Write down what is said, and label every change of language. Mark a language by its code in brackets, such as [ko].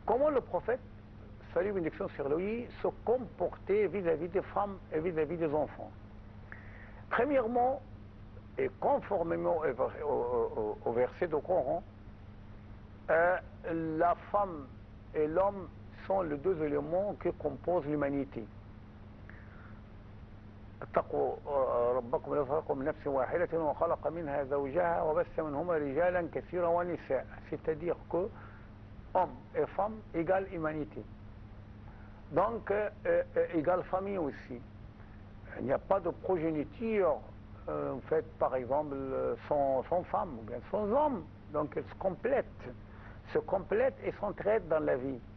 [fr] le prophète, salut et bénédiction sur lui, se comportait vis-à-vis des femmes et vis-à-vis des enfants? Premièrement, et conformément au verset du Coran, la femme et l'homme sont les 2 éléments qui composent l'humanité. [ar] اتقوا ربكم الذي خلقكم من نفس واحدة وخلق منها زوجها وبث منهما رجالا كثيرا ونساء. [fr] C'est-à-dire que homme et femme égale humanité. Donc égale famille aussi. Il n'y a pas de progéniture faite par exemple sans femme ou bien sans homme. Donc elles se complètent et s'entraident dans la vie.